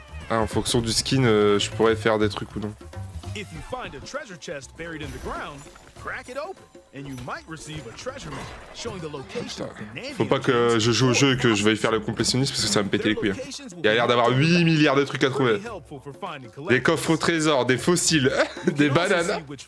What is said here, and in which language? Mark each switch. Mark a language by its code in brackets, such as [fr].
[fr] Ah, en fonction du skin, je pourrais faire des trucs ou non. [en] If you find a treasure chest buried in the ground, crack it open, and you might receive a treasure map showing the location of the Nandium. [fr] Faut pas que je joue au jeu et que je veuille faire le complétionniste parce que ça va me péter les couilles. Il y a l'air d'avoir 8 milliards de trucs à trouver. Des coffres au trésor, des fossiles, des bananes.